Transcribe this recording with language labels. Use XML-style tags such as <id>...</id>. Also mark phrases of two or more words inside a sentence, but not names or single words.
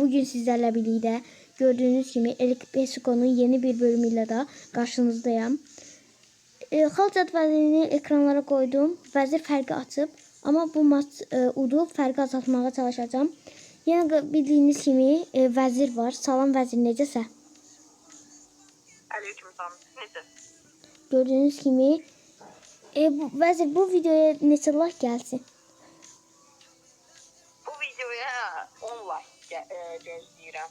<tr>Bugün sizlerle birlikte gördüğünüz gibi El Clasico'nun yeni bir bölümüyle de karşınızdayım.</tr> <az>Xal cədvəlini ekranlara koydum. Vəzir fərqi açıb. Ama bu maç udub fərqi azaltmağa çalışacağım.</az> <tr>Yine bildiğiniz gibi vəzir var.</tr> <az>Salam vəzir, necəsə? Aleyküm salam. Necə? Gördüğünüz gibi vəzir, bu videoya neçə like gəlsin? Bu videoya 10 like gözləyirəm.</az>